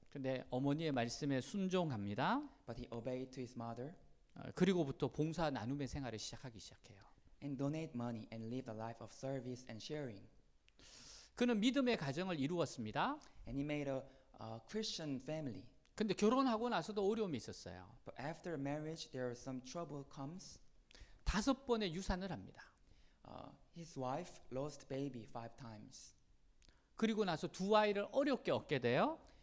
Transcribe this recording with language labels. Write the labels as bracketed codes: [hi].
[ko] 근데 어머니의 말씀에 순종합니다. [en] But he obeyed to his mother [ko] 그리고부터 봉사 나눔의 생활을 시작하기 시작해요. [en] and donate money and live a life of service and sharing. [ko] 그는 믿음의 가정을 이루었습니다. [en] And he made a Christian family. [ko] 근데 결혼하고 나서도 어려움이 있었어요. [en] But after marriage, there is some trouble comes. [ko] 5번의 유산을 합니다. [en] His wife lost baby 5 times, [ko] 그리고 나서 2 아이를 어렵게 얻게 돼요.